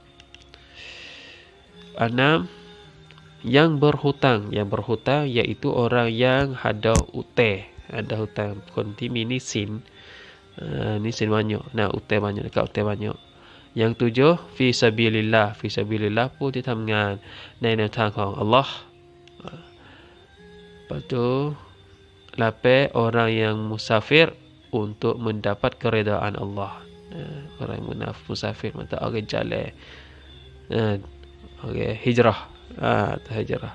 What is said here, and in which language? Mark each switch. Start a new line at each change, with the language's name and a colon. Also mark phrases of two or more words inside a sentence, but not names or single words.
Malay: 6. Yang berhutang iaitu orang yang ada hutang kontimi ni sin. Ni sin banyak. Hutang banyak, dekat hutang banyak. Yang 7,
Arabic: في سبيل الله
Malay: pun kita mengan
Thai: ในแนวทางของ Allah.
Malay: Lepas tu 8, orang yang musafir untuk mendapat keredaan Allah. Orang yang musafir, mata orang jalan, orang hijrah, hijrah.